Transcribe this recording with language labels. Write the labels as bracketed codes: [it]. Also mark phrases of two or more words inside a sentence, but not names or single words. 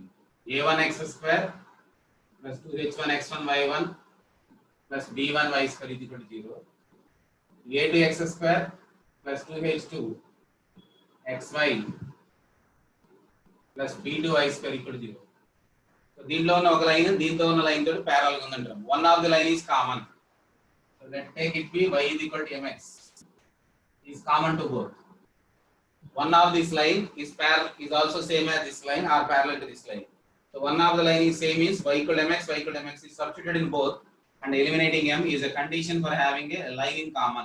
[en] A1 x square plus 2h1 x1 y1 plus b1 y square is equal to 0. A2 x square plus 2h2 xy plus b2 y square equal to 0. [te] So దీంట్లో ఉన్న ఒక లైన్ దీంతో ఉన్న లైన్ తోటి parallel గా ఉందంటాం. [en] One of the line is common. So let's take it be y is equal to mx is common to both. One of this line is also same as this line or parallel to this line. So one of the line is same is y equal to mx, y equal to mx is substituted in both, and eliminating m is a condition for having a line in common.